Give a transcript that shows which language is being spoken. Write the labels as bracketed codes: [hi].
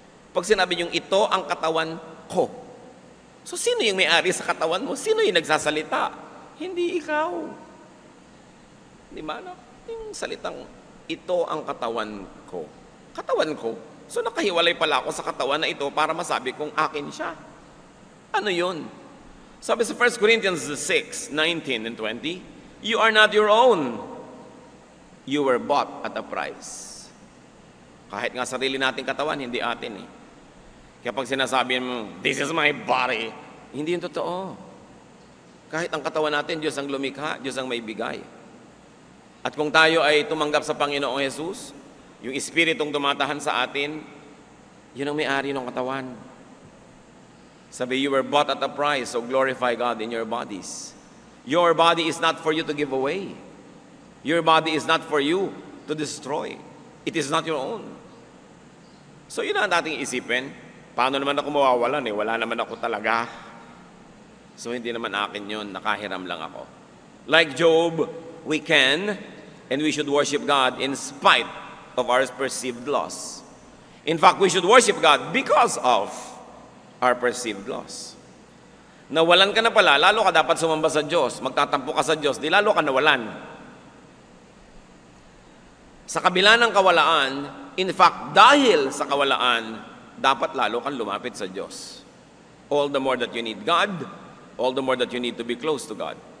[tl] Pag sinabi niyong ito ang katawan ko, so sino yung may-ari sa katawan mo? Sino yung nagsasalita? Hindi ikaw. Di ba? No? Yung salitang, ito ang katawan ko. Katawan ko? So nakahiwalay pala ako sa katawan na ito para masabi kong akin siya. Ano yun? Sabi sa [en] 1 Corinthians 6:19 and 20, you are not your own. You were bought at a price. [tl] Kahit nga sarili nating katawan, hindi atin eh. Kaya pag sinasabi mo, [en] this is my body, [tl] hindi yun totoo. Kahit ang katawan natin, Diyos ang lumikha, Diyos ang may bigay. At kung tayo ay tumanggap sa Panginoong Jesus, yung Espiritong tumatahan sa atin, yun ang may-ari ng katawan. [en] Sabi, you were bought at a price, so glorify God in your bodies. Your body is not for you to give away. Your body is not for you to destroy. It is not your own. So [tl] yun ang ating isipin. Paano naman ako mawawalan eh? Wala naman ako talaga. So hindi naman akin yun. Nakahiram lang ako. [en] Like Job, we can and we should worship God in spite of our perceived loss. In fact, we should worship God because of our perceived loss. [tl] Nawalan ka na pala, lalo ka dapat sumamba sa Diyos. Magtatampo ka sa Diyos, di lalo ka nawalan. Sa kabila ng kawalaan, [en] in fact, [tl] dahil sa kawalaan, dapat lalo kang lumapit sa Diyos. [en] All the more that you need God, all the more that you need to be close to God.